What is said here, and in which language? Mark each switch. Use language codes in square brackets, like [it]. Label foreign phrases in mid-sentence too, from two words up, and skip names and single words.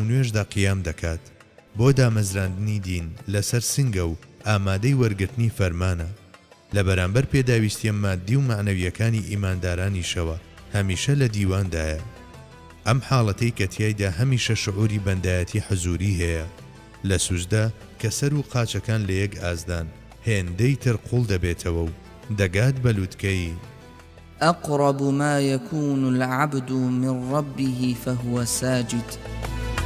[ckb] نوێژدا قیام دەکات بۆ دامەزراندنی دین لەسەر سنگە و ئامادەی وەرگرتنی فەرمانە لە بەرامبەر پێداویستیە مادی و معنەویەکانی ئیماندارانیشەوە هەمیشە لە دیواندایە ئەم حاڵەتەی کە تیایدا هەمیشە شعوری بەندایەتی حەزوری هەیە لە سوزدا کە سەر و قاچەکان لە یەک ئازدان هێندەی تر قوڵ دەبێتەوە و دەگات بە لووتکەی [ar] أقرب ما يكون العبد من ربه فهو ساجد